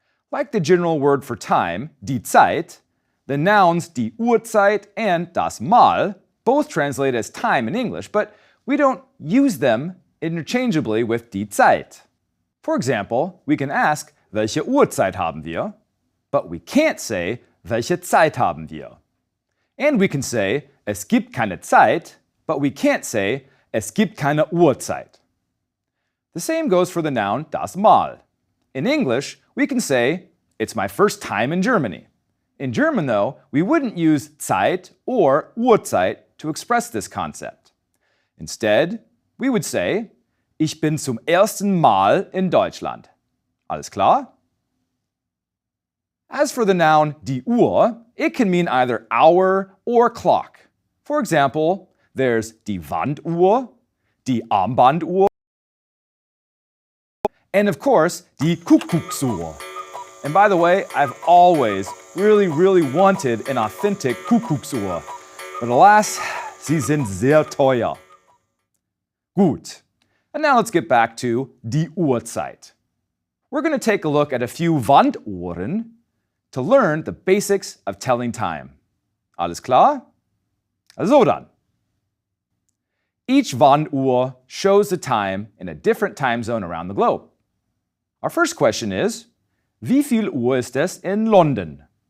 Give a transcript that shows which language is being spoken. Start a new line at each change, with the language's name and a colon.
English: Like the general word for time,
German: die Zeit,
English: the nouns
German: die Uhrzeit
English: and
German: das Mal
English: both translate as time in English, but we don't use them interchangeably with die Zeit. For example, we can ask,
German: welche Uhrzeit haben wir?
English: But we can't say,
German: welche Zeit haben wir?
English: And we can say,
German: es gibt keine Zeit,
English: but we can't say,
German: es gibt keine Uhrzeit.
English: The same goes for the noun
German: das Mal.
English: In English, we can say, it's my first time in Germany. In German, though, we wouldn't use Zeit or Uhrzeit to express this concept. Instead, we would say,
German: ich bin zum ersten Mal in Deutschland. Alles klar?
English: As for the noun die Uhr, it can mean either hour or clock. For example, there's
German: die Wanduhr, die Armbanduhr,
English: and of course,
German: die Kuckucksuhr.
English: And by the way, I've always really wanted an authentic Kuckucksuhr. But alas,
German: sie sind sehr teuer. Gut.
English: And now let's get back to
German: die Uhrzeit.
English: We're going to take a look at a few Wanduhren to learn the basics of telling time.
German: Alles klar? Also dann.
English: Each Wanduhr shows the time in a different time zone around the globe. Our first question is,
German: wie viel Uhr ist es in London?